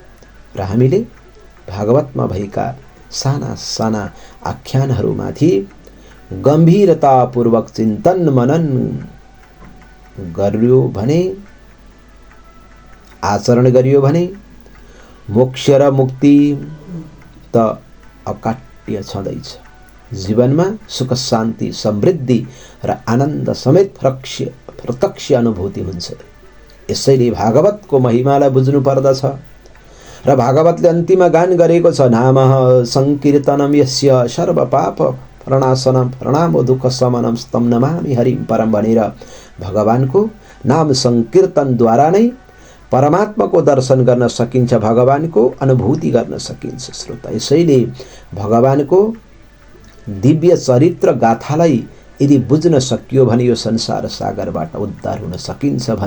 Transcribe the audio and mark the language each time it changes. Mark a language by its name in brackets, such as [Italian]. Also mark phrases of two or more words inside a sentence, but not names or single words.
[Nepali] र हामीले भागवतमा भएका साना साना आख्यानहरूमाथि गम्भीरतापूर्वक चिन्तन मनन गरियो भने, आचरण गरियो भने मोक्ष र मुक्ति त अकाट्य छँदैछ। जीवनमा सुख शान्ति समृद्धि र आनन्द समेत प्रत्यक्ष अनुभूति हुन्छ। यसैले भागवतको महिमालाई बुझ्नु पर्दछ। र भागवतले अन्तिममा गान गरेको छ, [Sanskrit] नामः संकीर्तनम यस्य सर्व पाप प्रणाशनम प्रणामो दुःख शमनम स्तम नमामि हरिम परम [Nepali] भनेर भगवानको नाम संकीर्तनद्वारा नै परमात्माको दर्शन गर्न सकिन्छ, भगवानको अनुभूति गर्न सकिन्छ श्रोता। यसैले भगवानको दिव्य चरित्र गाथालाई यदि बुझ्न सकियो भने यो संसार सागरबाट उद्धार हुन सकिन्छ।